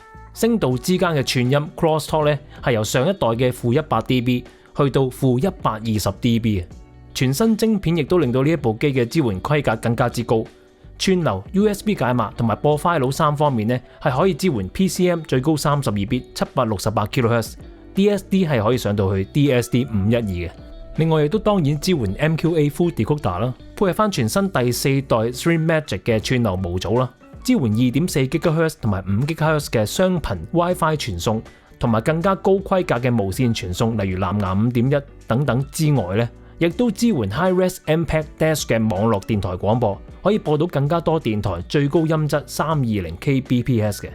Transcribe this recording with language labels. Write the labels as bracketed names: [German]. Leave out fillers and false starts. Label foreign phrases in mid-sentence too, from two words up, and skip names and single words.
[Cantonese] 聲道之間嘅串音 crosstalk 咧係由上一代嘅-100dB 去到-120dB 啊！全新晶片亦都令到呢一部機嘅支援規格更加之高，串流 USB 解碼同埋播 file 3方面咧係可以支援 PCM 最高 32bit 768kHz，DSD 係可以上到去 DSD 512嘅。另外亦都當然支援 MQA Full Decoder 啦，配合翻全新第4代 StreamMagic 嘅串流模組啦，支援 2.4GHz 同埋 5GHz 嘅雙頻 WiFi 傳送，同埋更加高規格嘅無線傳送，例如藍牙 5.1 等等之外咧，亦都支援 Hi-Res MPEG Dash 嘅網絡電台廣播，可以播到更加多電台，最高音質 320kbps 嘅。